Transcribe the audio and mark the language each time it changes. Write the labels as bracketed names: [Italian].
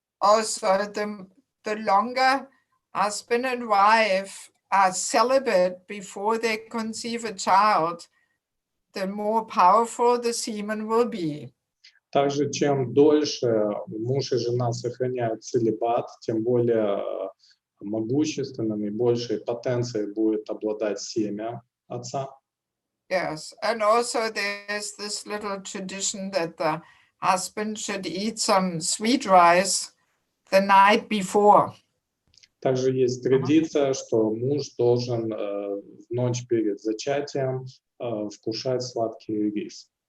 [English] Also, the longer husband and wife are celibate before they conceive a child, the more powerful the semen will be. [Russian] Также, чем дольше муж и жена сохраняют целибат, тем более могущественным и большей потенцией будет обладать семя отца. [English] Yes, and also there's this little tradition that the husband should eat some sweet rice the night before. [Russian] Также есть традиция, что муж должен в ночь перед зачатием вкушать сладкий рис.